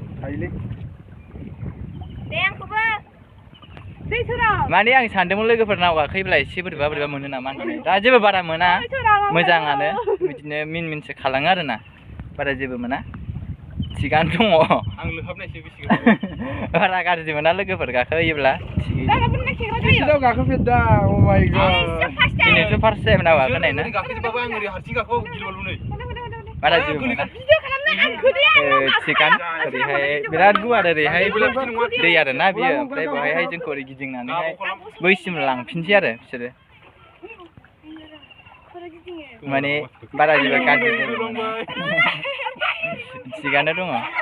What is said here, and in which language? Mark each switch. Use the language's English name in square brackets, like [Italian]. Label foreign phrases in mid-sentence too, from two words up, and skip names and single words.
[Bodo] माने आं सानदोंमोन लोगोफोर नाव गाखोयोब्ला एसे बोरैबा मोनो नामा होननानै दा जेबो बारा मोना मोजाङानो बिदिनो मिनसो खालाङो आरोना बारा जेबो मोना थिगानो दङ आं लोहाबनायसो बेसे बारा गाज्रि मोना लोगोफोर गाखोयोब्ला दिनैसो नाव गाखोफेरदों [English] Oh my god [Bodo] दिनैसो [English] first time [Bodo] नाव गाखोनाय ना गाखोजोबबाबो आं ओरै हारसिं गाखोबाबो गिलुबालु नै बारा जेबो मोना थिगानो ओरैहाय बिराद गुवार ओरैहाय दै आरोना बियो ओमफ्राय बेवहाय जोंखौ ओरै गिदिंनानैहाय बैसिम लांफिनसै आरो बिसोरो माने बारा जेबो गाज्रि नङा थिगानो दङ